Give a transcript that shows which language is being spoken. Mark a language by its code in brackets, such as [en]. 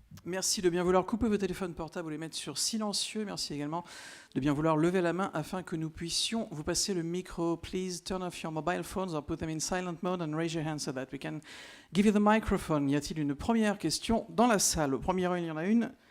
[fr] Merci de bien vouloir couper vos téléphones portables ou les mettre sur silencieux. Merci également de bien vouloir lever la main afin que nous puissions vous passer le micro. [en] Please turn off your mobile phones or put them in silent mode and raise your hand so that we can give you the microphone. [fr] Y a-t-il une première question dans la salle? Au premier rang, il y en a une.